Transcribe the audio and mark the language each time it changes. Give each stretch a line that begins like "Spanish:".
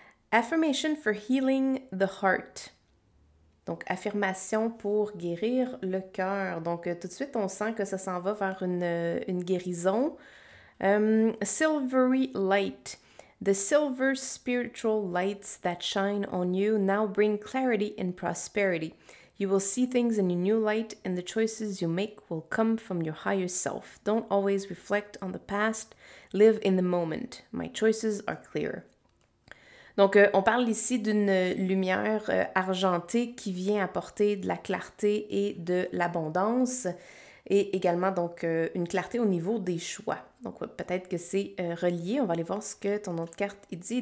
English: Affirmation for healing the heart.
French: Donc, affirmation pour guérir le cœur. Donc, tout de suite, on sent que ça s'en va vers une guérison.
English: Silvery light. The silver spiritual lights that shine on you now bring clarity and prosperity. You will see things in a new light, and the choices you make will come from your higher self. Don't always reflect on the past. Live in the moment. My choices are clear.
French: Donc, on parle ici d'une lumière argentée qui vient apporter de la clarté et de l'abondance, et également donc une clarté au niveau des choix. Donc, peut-être que c'est relié. On va aller voir ce que ton autre carte dit.